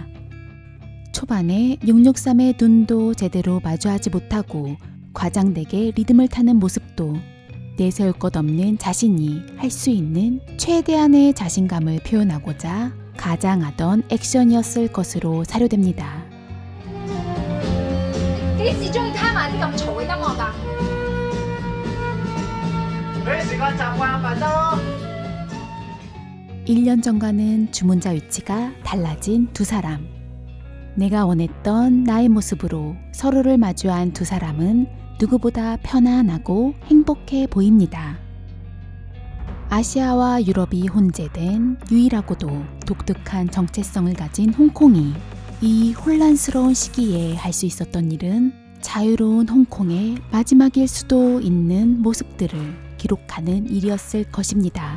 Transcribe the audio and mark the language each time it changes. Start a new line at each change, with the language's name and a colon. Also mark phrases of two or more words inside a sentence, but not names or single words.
Korean: 초반에 663의 눈도 제대로 마주하지 못하고 과장되게 리듬을 타는 모습도 내세울 것 없는 자신이 할 수 있는 최대한의 자신감을 표현하고자 가장하던 액션이었을 것으로 사료됩니다.
Cantonese: 幾時中意聽埋啲咁嘈嘅音樂㗎？俾啲時間習慣咪得咯。
Korean: 1년 전과는 주문자 위치가 달라진 두 사람. 내가 원했던 나의 모습으로 서로를 마주한 두 사람은 누구보다 편안하고 행복해 보입니다. 아시아와 유럽이 혼재된 유일하고도 독특한 정체성을 가진 홍콩이 이 혼란스러운 시기에 할 수 있었던 일은 자유로운 홍콩의 마지막일 수도 있는 모습들을 기록하는 일이었을 것입니다.